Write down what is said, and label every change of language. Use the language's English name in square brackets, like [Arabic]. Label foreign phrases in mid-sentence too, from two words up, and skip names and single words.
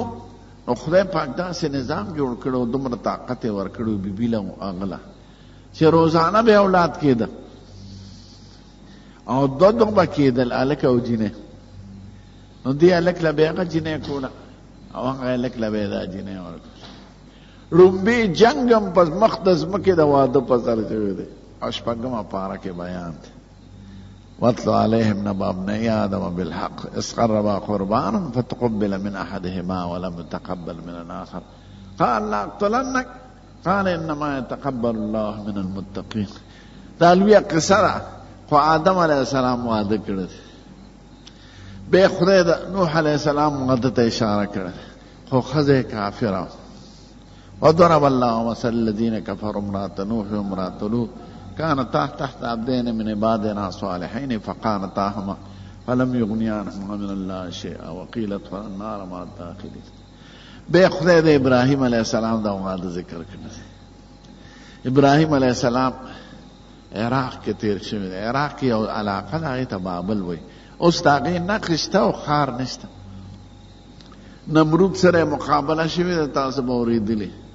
[Pashto] نو خدای پاک داسې نظام جوړ کړو، دومره طاقت یې ورکړو بیبي له هغه له چې روزانه به اولاد کېده، او 2 به کېدل، هلک او جینۍ. نو دې هلک له به هغه جینۍ کوله، او هغه هلک له به یې دا جینۍ ورکړه. لومبي جنګ هم په مخ د ځمکې د واده په سر شوی دی. او 8مه پاره کې بیان دی، [Arabic] واتلو علیهم نبأ ابنی آدم بالحق اذ قربا قربانا فتقبل من احدهما ولم يتقبل من الاخر قال لاقتلنك قال انما يتقبل الله من المتقين. [Pashto] دا لویه قصه ده، خو آدم [Arabic] علیه السلام [Pashto] واده کړی دی. بیا خدای د نوح [Arabic] علیه السلام [Pashto] واده ته اشاره کړی، خو ښځه کافره. [Arabic] وضرب الله مثل الذين كفروا امرأة نوح وامرأة لوط كانتا تحت عبدين من عبادنا صالحين فخانتاهما فلم يغنيا عنهما من الله شيئا وقيل ادخلا النار مع الداخلين. [Pashto] بیا خدای د ابراهیم [Arabic] علیه السلام [Pashto] دا واده ذکر کړی. ابراهیم [Arabic] علیه السلام [Pashto] عراق کې تیر شوی دی. عراق کې یو علاقه ده هغې ته بابل وایي. اوس د هغې نقش شته او ښار نشته. نمرود سره مقابله شوې ده، تاسو به اورېدلې.